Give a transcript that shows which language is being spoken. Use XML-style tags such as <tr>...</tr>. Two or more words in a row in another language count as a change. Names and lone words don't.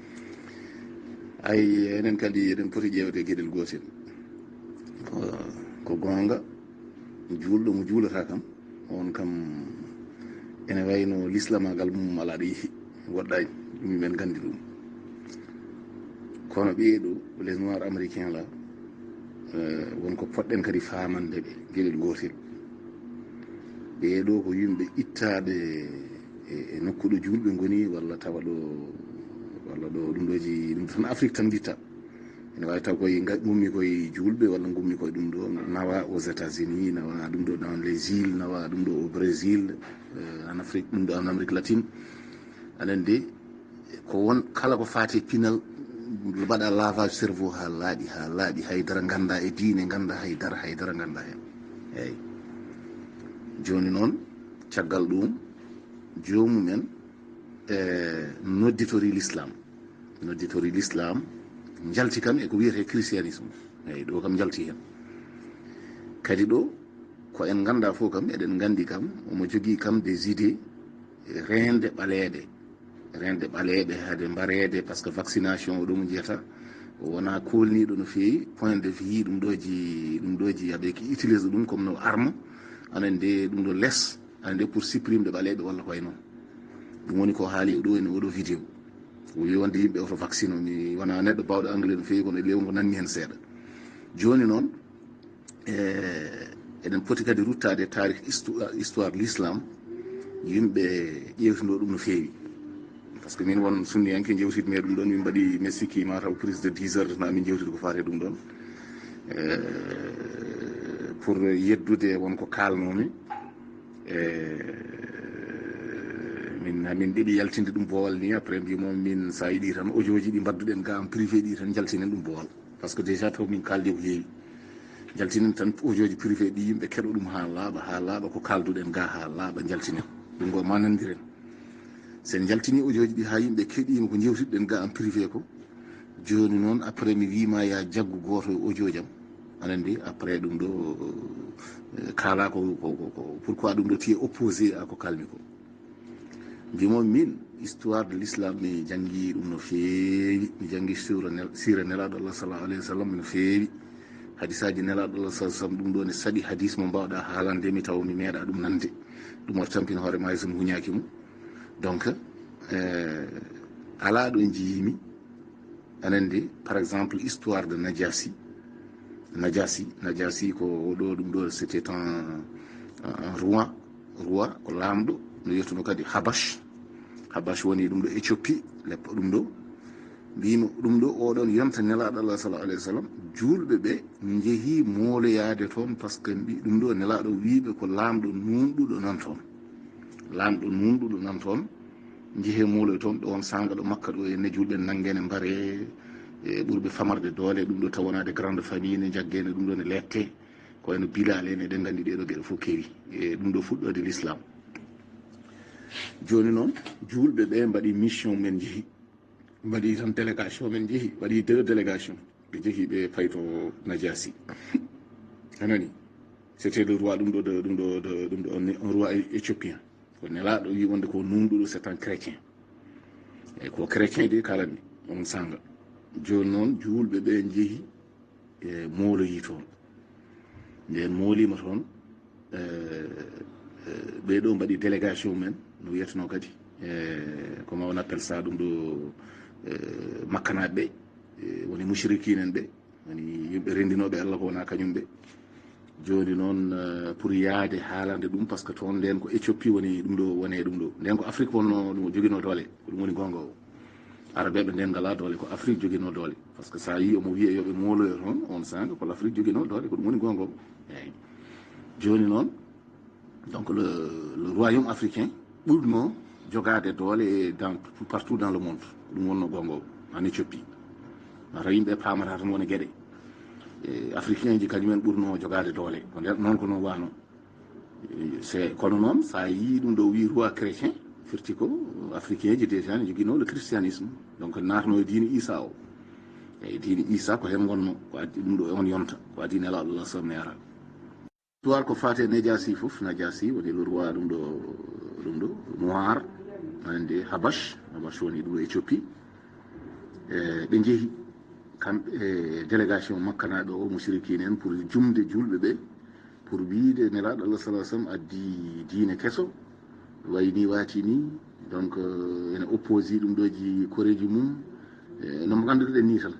<ff>ay enen kadi eɗen poti ƴewde gueɗel gotel ko gonga juulɗo mo juulata kam on kam ene wayno l'islamagal mum ala ɗo yeehi woɗɗani ɗum men gandi ɗum kono ɓeeɗo</ff> <fr>les noirs américain</fr> <ff>la wonko poɗɗen kadi famande ɓe gueɗel gotel ɓeeɗo ko yimɓe ittade e nokkuɗo julɓe goni walla tawa ɗo ɗum ɗoji ɗum tan Afrique tan guitta ene wawi taw koye gummi koye julɓe walla gummi koye ɗum ɗo nawa</ff> <fr>aux États-Unis</fr> <ff>nawa ɗum ɗo</ff> <fr>dans les îles</fr> <ff>nawa ɗum ɗo</ff> <fr>au Brésil en Afrique</fr> <ff>ɗum ɗo</ff> <fr>en Amérique latine</fr> <ff>anen de ko won kala ko fati pinal mbaɗa</ff> <fr>lavage cerveau</fr> <ff>ha laaɓi haydara ganda e diine ganda haydara ganda hen eyyi joni noon caggal ɗum jomumen nodditori l'islam jalti kam eko wiyete christianisme eyyi ɗo kam jalti hen kadi ɗo ko en ganda fof kam eɗen gandi kam omo jogui kam</ff> <fr>des idées</fr> <ff>rende ɓaleɗe hade mbareede</ff> <fr>par ce que vaccination</fr> <ff>o ɗum jiyata wona kolniɗo no feewi</ff> <fr>point de vue</fr> <ff>ɗum ɗoji yaɓe ki utilise ɗum comme no arme anen de ɗum ɗo less anen de</ff> <fr>pour supprime de</fr> <ff>ɓaleɓe walla koye noon ɗum woni ko haali ɗo ene oɗo vidéo o wi wonde yimɓe oto vaccine o mi wona neɗɗo bawɗo anglais no feewi kono lewgo nanni hen seeɗa joni noon eɗen poti kadi ruttade tarih</ff> <fr>histoire l'islam</fr> <ff>yimɓe ƴewtindo ɗum no feewi</ff> <fr>par ce que</fr> <ff>min won sunniyanke jewtidme ɗum ɗon min mbaɗi mi sikki mataw</ff> <fr>prise de 10 heures</fr> <ff>na min jewtide ko fate ɗum ɗon pour yeddude wonko kalnomi min ɗiɗi yaltinde ɗum boowal ni après mbimomi min sa yiɗi tan audio ji ɗi mbadduɗen ga</ff> <fr>en privé</fr> <ff>ɗi tan jaltinen ɗum boowal</ff> <fr>par ce que déjà</fr> <ff>taw min kaldi ko heewi jaltinen tan audio ji privé ɗi yimɓe keɗo ɗum ha laaɓa ko kalduɗen ga ha laaɓa jaltinen ɗum go manodiren sen jaltini audio ji ɗi ha yimɓe keɗima ko jewtiɗen ga</ff> <fr>en privé</fr> <ff>ko joni noon après mi wima ya jaggu goto e audio jam aɗa andi après ɗum ɗo kala ko pourquoi ɗum ɗo tiye</ff> <fr>opposé à</fr> <ff>ko kalmi ko mbimomi min</ff> <fr>histoire de l'islam</fr> <ff>mi janggi ɗum no feewi mi janggi sira nelaɗo allah</ff> <ar>sallallahu alayhi wa sallam</ar> <ff>no feewi hadisaji nelaɗo allah sa sallam ɗum ɗo ne saɗi hadis mo mbawɗa haalande mi taw mi meeɗa ɗum nande ɗum oto tampina hoore ma so mi huñaki mum donc ala ɗo jiyimi anandi</ff> <fr>par exemple histoire de Najasi</fr> <ff>ko oɗo ɗum ɗo</ff> <fr>c'était un roi</fr> <ff>ko lamɗo no yettuno kadi habash woni ɗum ɗo Éthiopie leppo ɗum ɗo mbimo ɗum ɗo oɗon yonta nelaɗo allah</ff> <ar>sallallahu alayhi wa sallam</ar> <ff>julɓe ɓe jeehi mooloyade toon</ff> <fr>par ce que</fr> <ff>ɗum ɗo nelaɗo wiɓe ko lamɗo nunɗuɗo nan toon jeehe muoloy toon ɗo won sanga ɗo makka ɗo enne julɓe nanguene mbare e ɓurɓe famarde doole ɗum ɗo tawonade</ff> <fr>grande famille</fr> <ff>ne jaggene ɗum ɗo ne lette ko eno bilale ne eɗen gandi ɗeɗo gueɗe fof kewi e ɗum ɗo fuɗɗode l'islam joni noon julɓe ɓe mbaɗi mission men jeehi mbaɗi tan délégation men jeehi waɗi 2 délégation ɓe jeehi ɓe payto Najasi anani</ff> <fr>c'était le roi</fr> <ff>ɗum ɗo</ff> <fr>un roi éthiopien</fr> <ff>ko nelaɗo wi wonde ko nunɗuɗo</ff> <fr>c'est un chrétien</fr> <ff>eyyi ko chrétien de kalanmi on sanga joni noon julɓe ɓe jeehi e mooloyi toon nden moolima toon ɓeɗo mbaɗi délégation men no wiyeteno kadi</ff> <fr>comment on appelle ça</fr> <ff>ɗum ɗo makkanaɓe ɓe woni mushrikinen ɓe woni yimɓe rendinoɓe allah ko wona kañum ɓe joni noon pour yaade haalande ɗum</ff> <fr>par ce que</fr> <ff>toon nden ko Éthiopie woni ɗum ɗo wone ɗum ɗo nden ko Afrique wonno ɗum joguino doole ko ɗum woni gonga o arabeɓe nden ngala doole ko Afrique joguino doole</ff> <fr>par ce que</fr> <ff>sa yi omo wiye yoɓe mooloyo toon on sanga ko l'Afrique joguino doole ko ɗum woni gonga o eyyi joni noon</ff> <fr>donc le royaume africain</fr> <ff>ɓurno jogade doole</ff> <fr>partout dans le monde</fr> <ff>ɗum wonno gonga o</ff> <fr>en Éthiopie</fr> <ff>mata yimɓe pamata tan woni gueɗe africain ji kañumen ɓurno jogade doole ko nder noon ko noon wano c'est kono noon sa yi ɗum ɗo wi</ff> <fr>roi chrétien</fr> <ff>firti ko africain ji déjà ne joguino</ff> <fr>le christianisme</fr> <ff>donc natno e diine Isa o eyyi diine Isa ko hen gonno ko addi ɗum ɗo on yonta ko addi nelaɗo Allah sallam ne ara histoire ko fate Najasi foof Najasi woni</ff> <fr>le roi</fr> <ff>ɗum ɗo noir ande Habash woni ɗum ɗo Éthiopie ɓe jeehi kamɓe délégation makkanaɗo o mushrikine en pour jumde julɓe ɓe pour wiide nelaɗo Allah</ff> <ar>sallallahu alayhi wa sallam</ar> <ff>addi diine kesso wayni waati ni donc ene opposi ɗum ɗoji koreji mum nomo ganduɗen ni tan</ff>